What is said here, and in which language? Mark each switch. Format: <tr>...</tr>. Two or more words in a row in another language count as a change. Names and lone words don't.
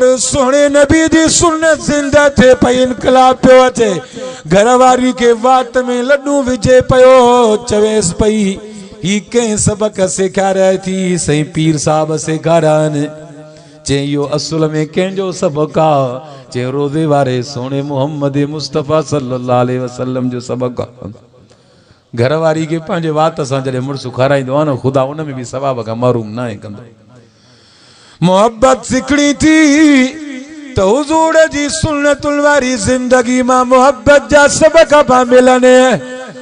<sd>सोने नबी जी सुन्नत ज़िंदा थे पई, इनकलाब पियो अचे। घरवारी खे वात में लड्डू विझे पियो, चवेसि पई ही कंहिं सबक सेखारिया थी? साईं पीर साहब सेखारिया। चई इहो असुल में कंहिंजो सबक आहे? चई रोज़े वारे सोने मुहम्मद मुस्तफ़ा</sd> <ar>صلى الله عليه وسلم</ar> <sd>जो सबक आहे। घरवारी खे पंहिंजे वात सां जॾहिं मुड़ुसु खाराईंदो आहे न, ख़ुदा उन में बि सवाब खां महरूम न आहे कंदो। मोहब्बत सिखणी थी त हुज़ूर जी सुन्नतुल वारी ज़िंदगी मां मोहब्बत जा सबक पा मिलनि।</sd>